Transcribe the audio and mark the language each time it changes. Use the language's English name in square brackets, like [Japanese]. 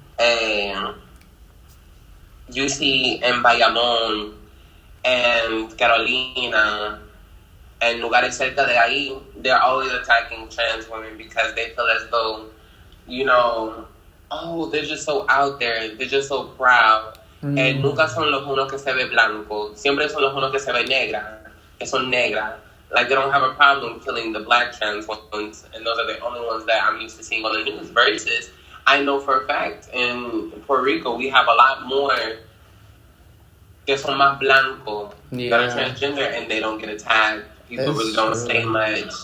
[English] and you see en Bayamón and Carolina and [Spanish] lugares cerca de ahí, [English] they're always attacking trans women because they feel as though, you know, oh, they're just so out there, they're just so proud. [Spanish] Nunca son los unos que se ve blanco, siempre son los unos que se ve negra, que son negras. [English] Like, they don't have a problem killing the black trans ones, and those are the only ones that I'm used to seeing on the news. Versus, I know for a fact, in Puerto Rico, we have a lot more [Spanish] que son más blanco [English] that are transgender, and they don't get attacked. People really don't say much.